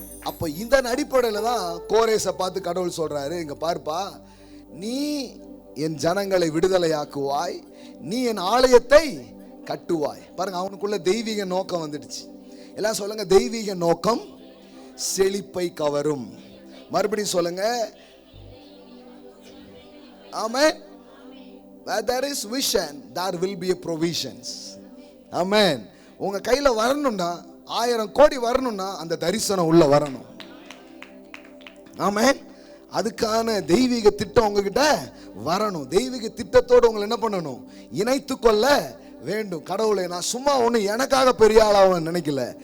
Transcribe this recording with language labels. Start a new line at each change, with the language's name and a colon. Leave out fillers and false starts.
Tamil: அப்ப இந்த அடிப்படையில தான் கோரேசை பார்த்து கடவுள் சொல்றாரு, இங்க பார்ப்பா, நீ என் ஜனங்களை விடுதலையாக்குவாய், நீ என் ஆலயத்தை கட்டுவாய். பாருங்க, அவனுக்குள்ள தெய்வீக நோக்கம் வந்துடுச்சு. எல்லாம் சொல்லுங்க, தெய்வீக நோக்கம் செழிப்பை கவரும். மறுபடியும் சொல்லுங்க.
English: Amen. Where there is vision, there will be a provisions. Amen.
Tamil: உங்க கையில வரணும்னா, 1000 கோடி வரணும்னா அந்த தரிசனம் உள்ள வரணும். ஆமென். அதுக்கான தெய்வீக திட்டம் உங்ககிட்ட வரணும். தெய்வீக திட்டத்தோடு உங்களை என்ன பண்ணணும்? இணைத்து கொள்ள வேண்டும். கடவுளை, நான் சும்மா ஒண்ணு எனக்காக பெரிய ஆளாக நினைக்கல.